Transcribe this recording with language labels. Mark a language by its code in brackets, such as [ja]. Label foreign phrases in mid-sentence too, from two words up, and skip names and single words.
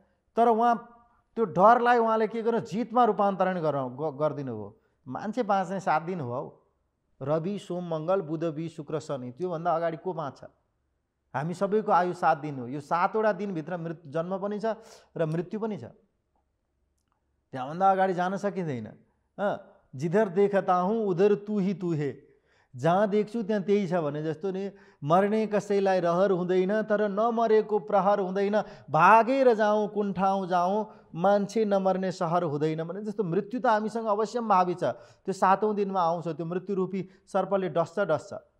[ne] तर उहाँ त्यो डरलाई उहाँले के गर्नु, जितमा रूपान्तरण गरिदिनु भयो। मान्छे बाँच्ने 7 दिन हो। रवि सोम मङ्गल बुध बिस शुक्र शनि, त्योभन्दा अगाडि को बाँच्छ? हामी सबैको आयु 7 दिन हो। यो 7वटा दिनभित्र जन्म पनि छ र मृत्यु पनि छ, त्यहाँभन्दा अगाडि जान सकिँदैन। [hi] जिधर देखता हूँ उधर तू ही तू है, [ne] जहाँ देख्छु त्यहाँ त्यही छ भने जस्तो नि। मर्ने कसैलाई रहर हुँदैन, तर नमरेको प्रहर हुँदैन। भागेर जाउँ कुन ठाउँ जाउँ, मान्छे नमर्ने सहर हुँदैन भने जस्तो मृत्यु त हामीसँग अवश्य भावी छ। त्यो 7औं दिनमा आउँछ, त्यो मृत्युरूपी सर्पले डस्छ।